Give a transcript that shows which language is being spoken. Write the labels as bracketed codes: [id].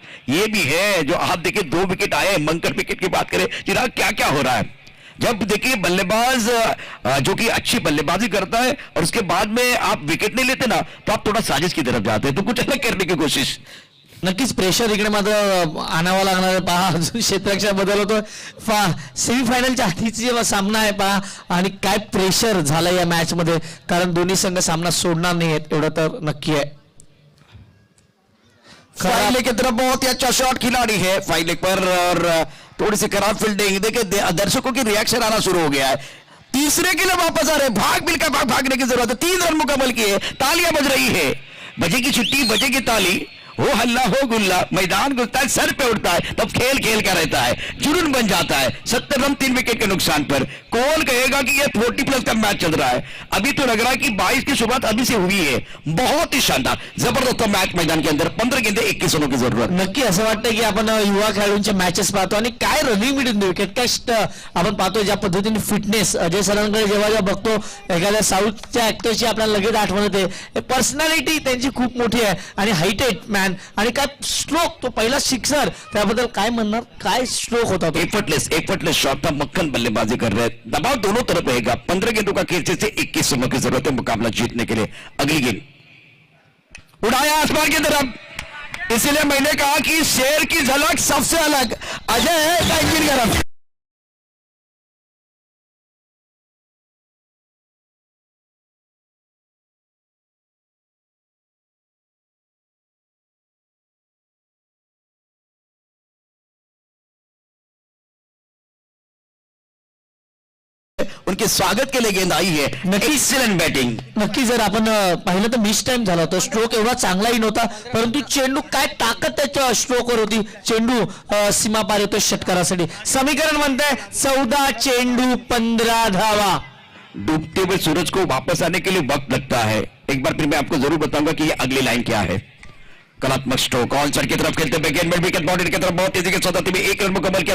[hi] ये भी है जो आप देखिए 2 विकेट आए। मंकर विकेट की बात करें चिराग, क्या क्या हो रहा है जब देखिए बल्लेबाज जो कि अच्छी बल्लेबाजी करता है और उसके बाद में आप विकेट नाही लेते ना, तो आप थोड़ा साजिश की तरफ जाते हैं, तो कुछ अलग करने की कोशिश। [mr] नक्कीच प्रेशर इकडे मात्र आणावं लागणार आहे. पहा अजून क्षेत्ररक्षक बदल होतो. सेमीफायनलच्या आधीचा जेव्हा सामना आहे पहा, आणि काय प्रेशर झालं या मॅच मध्ये, कारण दोन्ही संघ सामना सोडणार नाहीत एवढं तर नक्की आहे. [hi] फाइल की तरफ बहुत ही अच्छा शॉट खिलाड़ी है फाइल पर, और थोड़ी सी खराब फील्डिंग। देखिए दर्शकों की रिएक्शन आना शुरू हो गया है। तीसरे के लिए वापस आ रहे, भाग मिलकर भागने की जरूरत है। 3 रन मुकम्मल किए, तालियां बज रही है, बजेगी छुट्टी, बजेगी ताली, हो हल्ला हो गुल्ला, मैदान गुलता है, सर पे उठता है, तब खेल खेल का रहता है, जुनून बन जाता है। 70 रन 3 विकेट के नुकसान पर। कौन कहेगा कि ये 40+ का मैच चल रहा है? अभी तो लग रहा है कि 22 की शुरुआत अभी से हुई है। बहुत ही शानदार जबरदस्त मैच मैदान के अंदर। 15 गेंदे 21 रनों की जरूरत। [mr] नक्की असं वाटतं की आपण युवा खेळाडूंचे मॅचेस पाहतो आणि काय रनिंग मिळून विकेट काय आपण पाहतो, ज्या पद्धतीने फिटनेस अजय सरांकडे जेव्हा बघतो, एखाद्या साऊथच्या ऍक्टरची आपल्याला लगेच आठवण येते. पर्सनॅलिटी त्यांची खूप मोठी आहे आणि [en] हायटेड मॅन, [mr] आणि काय स्ट्रोक, तो पहिला सिक्सर, त्याबद्दल काय म्हणणार, काय स्ट्रोक होता तो. [en] effortless shot [hi] था, मक्खन बल्लेबाजी कर रहे हैं, दबाव दोनों तरफ रहेगा। 15 गेंदों का खेल से 21 रनों की जरूरत है मुकाबला जीतने के लिए। अगली गेंद उड़ाया आसमान की तरफ, इसलिए मैंने कहा कि शेर की झलक सबसे अलग, अजय है का इंजन गर्म। उनके स्वागत के लिए गेंद आई है। [en] Excellent batting. [mr] नक्की जर आपण पाहिलं तर मिस टाइम झाला होता. स्ट्रोक एवढा चांगलाही नव्हता, परंतु चेंडू काय ताकद त्याच्या स्ट्रोकवर होती. चेंडू सीमा पार येतो षटकारासाठी. समीकरण म्हणताय 14 चेंडू 15 धावा. [hi] डूबते हुए सूरज को वापस आने के लिए वक्त लगता है। एक बार फिर मैं आपको जरूर बताऊंगा कि ये अगली लाइन क्या है। कलात्मक स्ट्रोक, ऑन सर की तरफ खेलते हुए गेंद विकेट बाउंड्री की तरफ बहुत तेजी के साथ में 1 रन मुकम्मल किया।